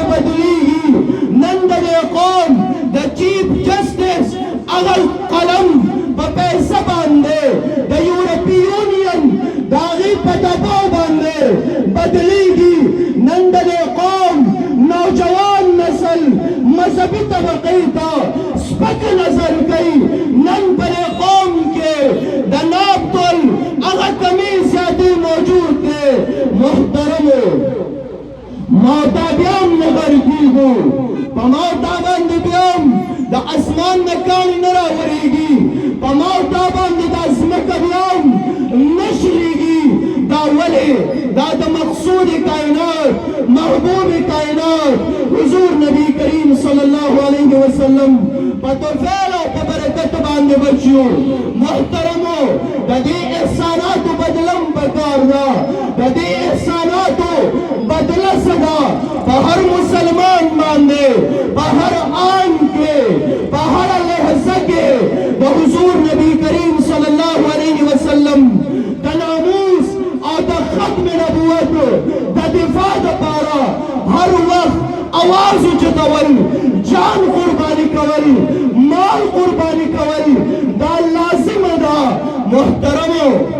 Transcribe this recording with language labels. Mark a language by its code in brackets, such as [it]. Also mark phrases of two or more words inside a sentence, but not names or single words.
[ps] بدلیږي نن د دې قوم د چیف جسټس هغه قلم په پیسه باندې د یورپی یونین د هغې په دباو باندې بدلیږي نن د دې قوم نوجوان نسل مذهبي طبقې ته سپک نظر کوي نن په دې قوم کې د ناب تل هغه کمی زیاتې موجود دی محترمو موتا بیا هم نه غرقېږو په موتا باندې بیا هم د اسمان نه کاڼي نه راورېږي په موتا باندې دا ځمکه بیا هم نه شلېږي دا ولې دا د مقصود کائنات محبوب کائنات حضور نبی کریم [ar] صلی الله علیه وسلم [ps] په توفیل او په برکت باندې بچیو محترمو د دې احساناتو بدلم پکار ده د دې احساناتو بدله څه ده په هر مسلمان باندې په هر آن کې په هر لحظه کې د حضور نبی کریم [ar] صلی الله علیه وسلم [ps] د ناموس او د ختم نبوت د دفاع دپاره هر وخت आवाज اوچتول جان قربانی کول مال قربانی کول دا لازم ده محترمو